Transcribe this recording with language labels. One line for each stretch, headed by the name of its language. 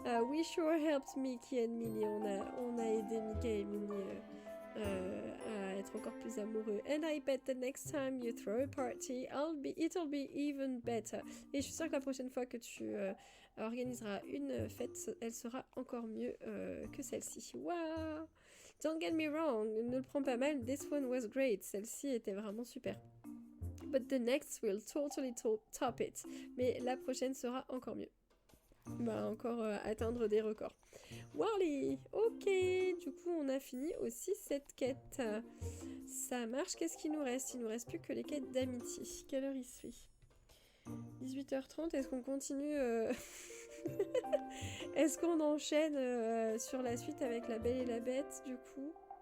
English: We sure helped Mickey and Minnie.
French: On a aidé Mickey et Minnie à être encore plus amoureux.
English: And I bet the next time you throw a party, it'll be even better.
French: Et je suis sûre que la prochaine fois que tu organiseras une fête, elle sera encore mieux que celle-ci. Wow!
English: Don't get me wrong,
French: ne le prends pas mal,
English: this one was great.
French: Celle-ci était vraiment super.
English: But the next will totally top it.
French: Mais la prochaine sera encore mieux. Va encore atteindre des records. Wally! Ok, du coup on a fini aussi cette quête. Ça marche, qu'est-ce qu'il nous reste? Il nous reste plus que les quêtes d'amitié. Quelle heure il se fait? 18h30, est-ce qu'on continue Est-ce qu'on enchaîne sur la suite avec La Belle et la Bête du coup?